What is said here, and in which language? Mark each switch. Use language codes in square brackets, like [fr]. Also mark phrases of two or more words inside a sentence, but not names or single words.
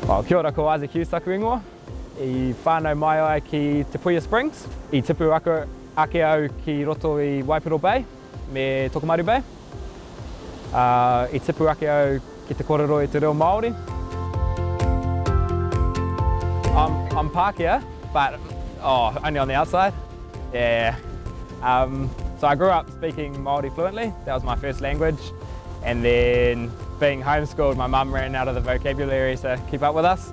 [mi] Kia ora, ko Hughes taku ingoa. I whānau mai ai ki Te Puia Springs. I tipu ake au ki roto i Waipiro Bay, me Tokomaru Bay. I tipu ake au ki Te Kōrero i te reo Māori. [en] I'm Pākehā, but only on the outside. Yeah. So I grew up speaking Māori fluently. That was my first language. And then being homeschooled, my mum ran out of the vocabulary to keep up with us.